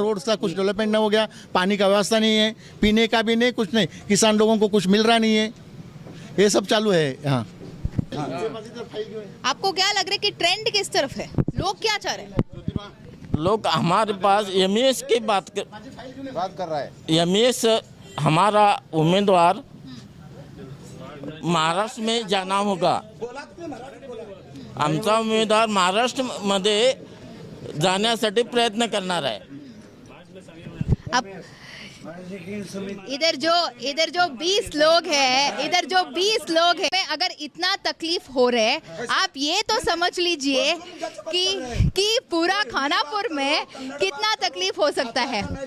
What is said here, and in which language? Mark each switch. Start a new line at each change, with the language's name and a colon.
Hindi: Road का कुछ development नहीं हो गया, पानी का व्यवस्था नहीं है, पीने का भी नहीं, कुछ नहीं, किसान लोगों को कुछ मिल रहा नहीं है, ये सब चालू है यहाँ। आपको क्या लग रहा है कि ट्रेंड किस तरफ है, लोग क्या चाह रहे हैं? लोग हमारे पास एमएस की बात कर रहा है। एमएस हमारा उम्मीदवार महाराष्ट्र में जाना होगा।
Marathi: आमचा उमेदवार महाराष्ट्रमध्ये जाण्यासाठी प्रयत्न करणार आहे।
Hindi: अब इधर जो 20 लोग हैं, अगर इतना तकलीफ हो रहे, आप ये तो समझ लीजिए कि पूरा खानापुर में कितना तकलीफ हो सकता है।